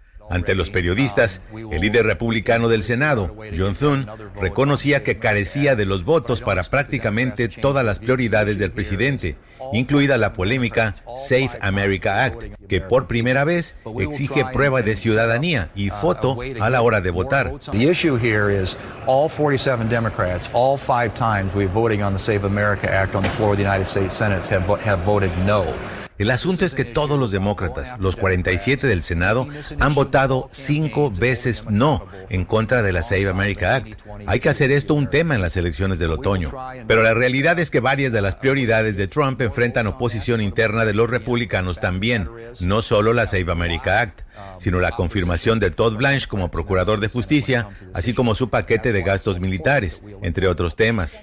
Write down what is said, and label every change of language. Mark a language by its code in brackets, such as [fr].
[es] Ante los periodistas, el líder republicano del Senado, John Thune, reconocía que carecía de los votos para prácticamente todas las prioridades del presidente, incluida la polémica Save America Act, que por primera vez exige prueba de ciudadanía y foto a la hora de votar. [en] The issue here is all 47 Democrats, all five times we're voting on the Save America Act on the floor of the United States Senate have voted no. [es] El asunto es que todos los demócratas, los 47 del Senado, han votado 5 veces no en contra de la Save America Act. Hay que hacer esto un tema en las elecciones del otoño. Pero la realidad es que varias de las prioridades de Trump enfrentan oposición interna de los republicanos también, no solo la Save America Act, sino la confirmación de Todd Blanch como procurador de justicia, así como su paquete de gastos militares, entre otros temas.